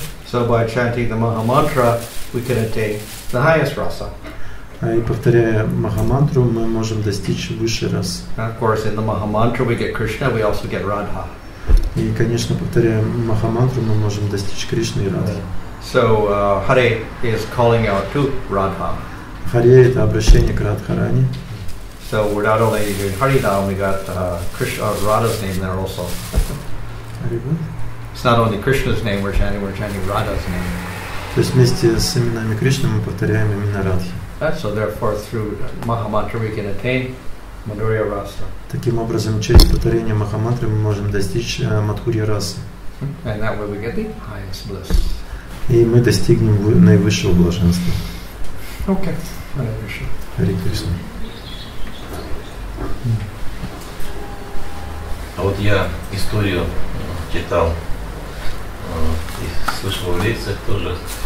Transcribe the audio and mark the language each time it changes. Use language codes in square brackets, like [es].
[en] So by chanting the Mahamantra, we can attain the highest rasa. [ru] И повторяя Махамантру, мы можем достичь высшей расы. [en] Of course, in the Mahamantra we get Krishna, we also get Radha. [ru] И, конечно, повторяя Махамантру, мы можем достичь Кришны и Радхи. [en] So Hare is calling out to Radha. [ru] Харе это обращение к Радхарани. [en] So we're not only doing Hari now, we got Krishna, Radha's name there also. It's not only Krishna's name we're chanting Radha's name. [ru] То есть вместе с именами Кришны мы повторяем имена Радхи. [en] So therefore, through Mahamantra we can attain Madhurya Rasa. [ru] Таким образом, через повторение Махамантры мы можем достичь Мадхурья расы. [en] And that way we get the highest bliss. [ru] И мы достигнем наивысшего блаженства. [en] Okay. Hare Krishna. [ru] Харе Кришна. А вот я историю читал и слышал в лекциях тоже.